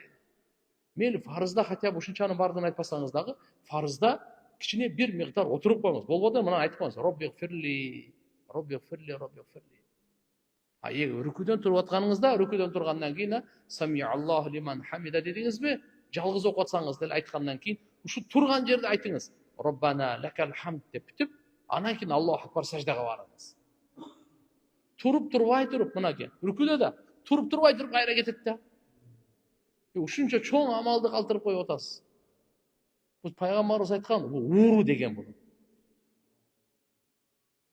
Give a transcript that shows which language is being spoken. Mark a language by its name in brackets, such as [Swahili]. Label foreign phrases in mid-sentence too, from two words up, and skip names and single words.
[Kyrgyz] Мейли фарызда хотя бы ушунчанын бардыгын айтпасаңыз дагы, фарызда кичине бир миктар отуруп коюңуз. Болбодо мына айтып коюңуз. [Arabic] ربي اغفر لي ربي اغفر لي ربي اغفر لي. [Kyrgyz] Рүкүдөн туруп атканыңызда, рүкүдөн тургандан кийин [Arabic] سمع الله لمن حمده [Kyrgyz] дедиңизби? Жалгыз окуп атсаңыз деле айткандан кийин ушу турган жерде айтыңыз. [Arabic] ربنا لك الحمد [Kyrgyz] деп бүтүп, анан кийин [Arabic] الله أكبر [Kyrgyz] саждага барыңыз. Туруп турбай туруп мынаке. Рүкүдө да туруп турбай туруп кайра кетет да. Ушунча чоң амалды калтырып коюп атасыз. Бул пайгамбарыбыз айткан, бул ууру деген бул.